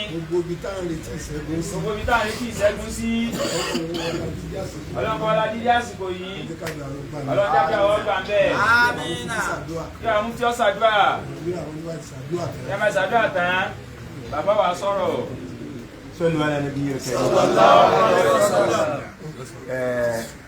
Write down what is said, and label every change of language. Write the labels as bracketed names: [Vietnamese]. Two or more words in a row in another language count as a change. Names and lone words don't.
[Yoruba] Gbogbo ibi tá à ń retí ìṣẹ́gun sí. Gbogbo ibi tá à ń retí ìṣẹ́gun sí. Ọlọ́run kó wọlé dídí àsìkò. Ọlọ́run kó wọlé dídí àsìkò yìí. Ẹ jẹ́ ká gba àwọn ọgbà Ọlọ́run jẹ́ kí àwọn ọgbà ń bẹ̀. Àmín. Kí àwọn mufti ó ṣàdúrà. Bí àwọn oníwà ti ṣàdúrà tán. Kí a máa ṣàdúrà tán. Bàbá wa sọ̀rọ̀. [Arabic] صلوا على النبي الكريم صلى الله عليه وسلم. Eh,